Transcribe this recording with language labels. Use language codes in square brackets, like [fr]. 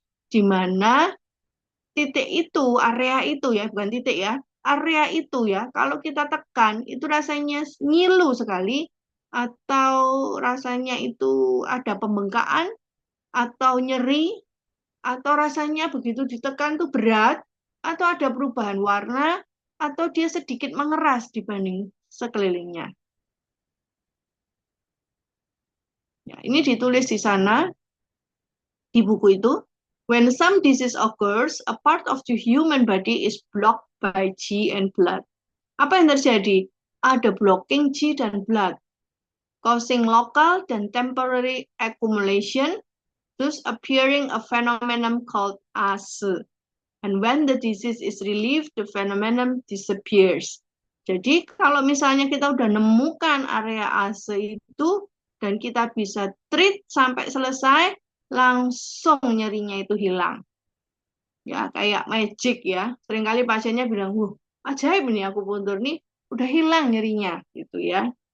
[id] Di mana titik itu, area itu ya, bukan titik ya, area itu ya, kalau kita tekan itu rasanya ngilu sekali atau rasanya itu ada pembengkakan atau nyeri atau rasanya begitu ditekan tuh berat atau ada perubahan warna atau dia sedikit mengeras dibanding sekelilingnya. Ya, ini ditulis di sana di buku itu. [en] When some disease occurs, a part of the human body is blocked by Qi and blood. [id] Apa yang terjadi? Ada [en] blocking Qi dan blood, causing local dan temporary accumulation, thus appearing a phenomenon called ase. And when the disease is relieved, the phenomenon disappears. [id] Jadi kalau misalnya kita udah nemukan area ase itu dan kita bisa treat sampai selesai, langsung nyerinya itu hilang. Ya, kayak magic ya. Seringkali pasiennya bilang, "Wuh, ajaib ini aku puntur nih, udah hilang nyerinya." Gitu ya.